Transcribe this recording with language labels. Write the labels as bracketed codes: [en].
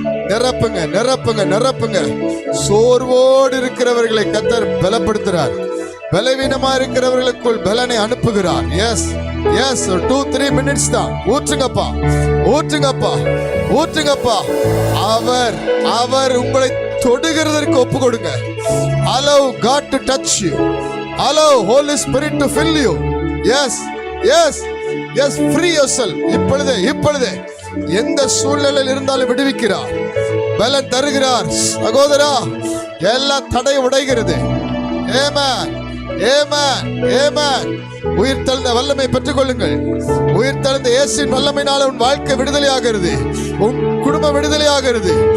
[ta] நிரப்புங்க, நிரப்புங்க, நிரப்புங்க. சோர்வோடு இருக்கிறவர்களை கர்த்தர் பலப்படுத்துகிறார். பலவீனமா இருக்கிறவர்களுக்குள் பலனை அனுப்புகிறார். [en] Yes yes. [ta] 2-3 மினிட்ஸ் தான். ஊற்றுங்கப்பா, ஊற்றுங்கப்பா, ஊற்றுங்கப்பா. அவர் அவர் உங்களை தொடுகிறதற்கு ஒப்பு கொடுங்க. [en] Allow God to touch you. Allow Holy Spirit to fill you. Yes, yes, yes. Free yourself. [ta] இப்பொழுதே, இப்பொழுதே எந்த சூழ்நிலையில் இருந்தாலும் விடுவிக்கிறார், பலன் தருகிறார். சகோதரா, எல்லா தடை உடைகிறது. ஆமென், ஆமென், ஆமென். உயிர்த்தெழுந்த வல்லமை பெற்றுக்கொள்ளுங்கள். உயிர்த்தெழுந்த இயேசுவின் வல்லமையினால உன் வாழ்க்கை விடுதலையாகிறது, உன் குடும்பம் விடுதலையாகிறது.